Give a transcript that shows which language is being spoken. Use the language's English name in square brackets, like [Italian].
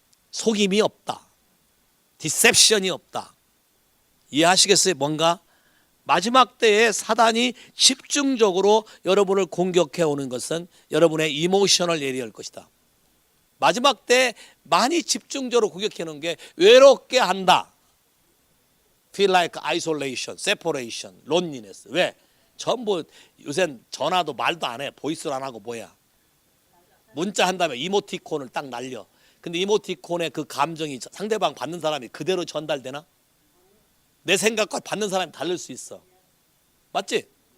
[Korean] 속임이 없다. 디셉션이 없다. 이해하시겠어요? 뭔가 마지막 때에 사단이 집중적으로 여러분을 공격해 오는 것은 여러분의 이모셔널 예리할 것이다. 마지막 때 많이 집중적으로 공격해 오는 게 외롭게 한다. [English] Feel like isolation, separation, loneliness. [Korean] 왜? 전부 요새 전화도 말도 안 해. 보이스를 안 하고 뭐야. 문자 한 다음에 이모티콘을 딱 날려. 근데 이모티콘의 그 감정이 상대방 받는 사람이 그대로 전달되나? 내 생각과 받는 사람이 다를 수 있어. 맞지?